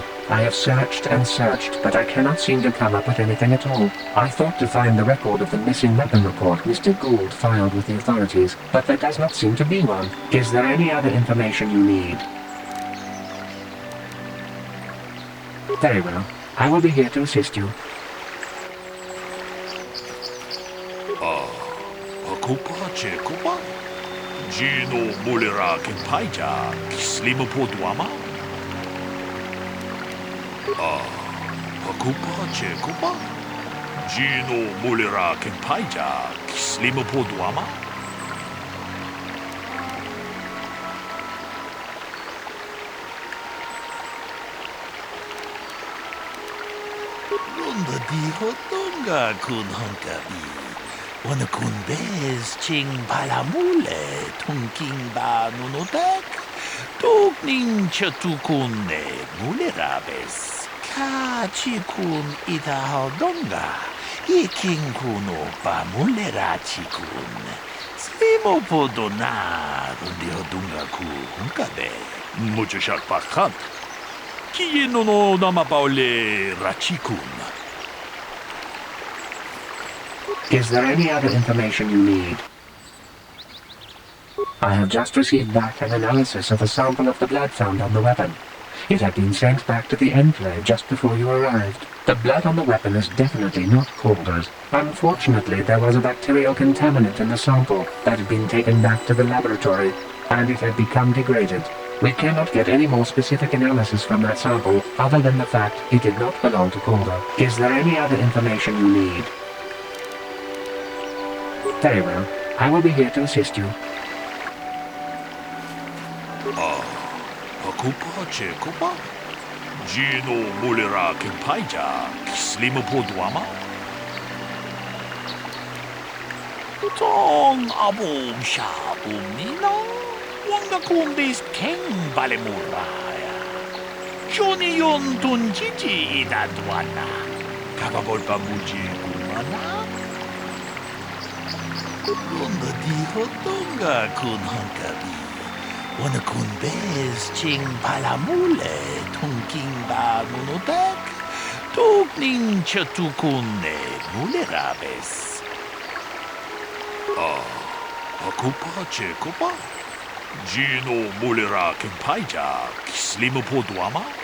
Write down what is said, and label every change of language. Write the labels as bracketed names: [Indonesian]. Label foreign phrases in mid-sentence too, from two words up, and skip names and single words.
[English] I have searched and searched, but I cannot seem to come up with anything at all. I thought to find the record of the missing weapon report Mr. Gould filed with the authorities, but there does not seem to be one. Is there any other information you need? Very well. I will be here to assist you. Kupa Kupa? Gino Mulera Kempaija, Slim Poduama? Kupa Kupa? Gino Mulera Kempaija, Slim Poduama? Runda di Hotonga kun Honkabi. Wana kun bez ching palamule tunking ba nunotek. Tukning chatukune mulerabes. Ka chikun ita hodonga. Iking kuno pa mulera chikun. Slimo podona rundi hodunga ku hunkabe. Mucho shak pakant. Kieno no namapaule rachikun. Is there any other information you need? I have just received back an analysis of a sample of the blood found on the weapon. It had been sent back to the Enclave just before you arrived. The blood on the weapon is definitely not Calder's. Unfortunately, there was a bacterial contaminant in the sample that had been taken back to the laboratory, and it had become degraded. We cannot get any more specific analysis from that sample other than the fact it did not belong to Calder. Is there any other information you need? Very well. I will be here to assist you. Kupa Kupa? Gino Mulera Kempaija, Slim Poduama? Tong abum shabum nina, wanga kumbis king balemuraya. Johnny yon tunjiji idadwana, kababol pamuji kumana. Runda di Hotonga kun Honkabi. Wana kun bez ching palamule tunking ba nunotek. Tukning chatukune mulerabes. Kupa Kupa? Gino Mulera Kempaija, Slim Poduama?